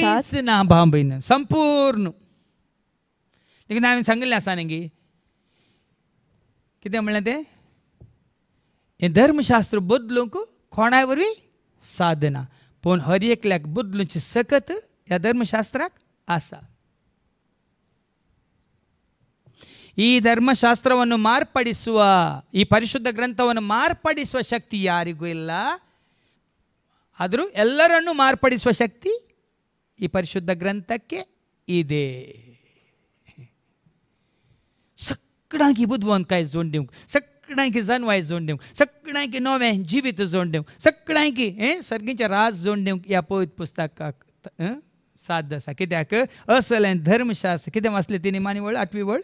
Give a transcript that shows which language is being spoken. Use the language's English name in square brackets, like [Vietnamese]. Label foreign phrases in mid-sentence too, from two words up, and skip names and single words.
[Konkani] खंयच ना भाव भयण, संपूर्ण. देखून हांवें सांगिल्लें आसा न्ही कितें म्हणलें तें, हें धर्मशास्त्र बदलूंक कोणाय वरवीं साधना, पूण हर एकल्याक बदलूंची सकत ह्या धर्मशास्त्राक आसा. [Kannada] ಈ ಧರ್ಮಶಾಸ್ತ್ರವನ್ನು ಮಾರ್ಪಡಿಸುವ, ಈ ಪರಿಶುದ್ಧ ಗ್ರಂಥವನ್ನು ಮಾರ್ಪಡಿಸುವ ಶಕ್ತಿ ಯಾರಿಗೂ ಇಲ್ಲ. ಆದರೂ ಎಲ್ಲರನ್ನೂ ಮಾರ್ಪಡಿಸುವ ಶಕ್ತಿ ಈ ಪರಿಶುದ್ಧ ಗ್ರಂಥಕ್ಕೆ ಇದೆ. [Konkani] सगळ्यांक बुदवंत काय जोड दिवंक, सगळ्यांक जनवाय जोड दिवंक, सगळ्यांक नवें जिवीत जोड दिवंक, सगळ्यांक सर्गीचें राज जोड दिवंक ह्या पवित्र पुस्तकाक साध्य आसा. कित्याक असलें धर्मशास्त्र कितें वाचलें तिणी मानी वळ 8वी वळ,